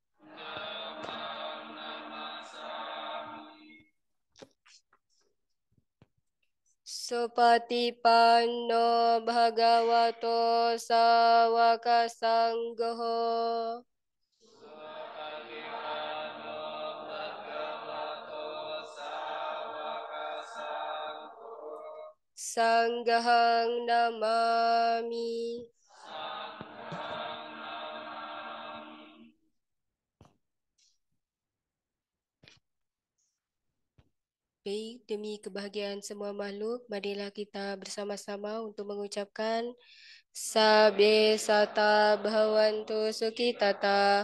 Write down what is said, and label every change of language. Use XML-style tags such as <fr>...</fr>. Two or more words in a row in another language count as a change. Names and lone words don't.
<pi>Supatipanno Bhagavato Sawaka Sangho. Sanghang namami.</pi> <id>Baik, demi kebahagiaan semua makhluk, marilah kita bersama-sama untuk mengucapkan</id> <pi>Sabe Sata Bhavantu Sukhitata.</pi>